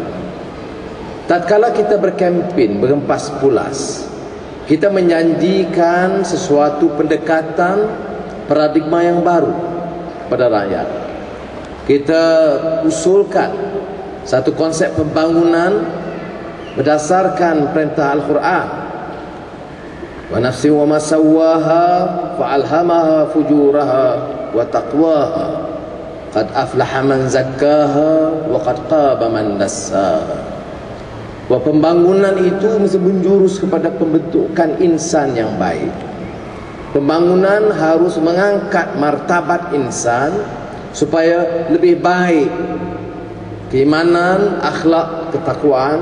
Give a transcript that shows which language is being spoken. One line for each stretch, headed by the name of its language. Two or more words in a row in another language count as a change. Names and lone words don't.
Malay: Tatkala kita berkempen, berempas pulas, kita menjanjikan sesuatu pendekatan paradigma yang baru pada rakyat. Kita usulkan satu konsep pembangunan berdasarkan perintah Al-Quran.
Arabic: ونفس وما سواها فألهمها فجورها وتقواها قد أفلح من زكاها وقد خاب من دساها.
Malay: Bahwa pembangunan itu mesti menjurus kepada pembentukan insan yang baik. Pembangunan harus mengangkat martabat insan supaya lebih baik keimanan, akhlak, ketakwaan.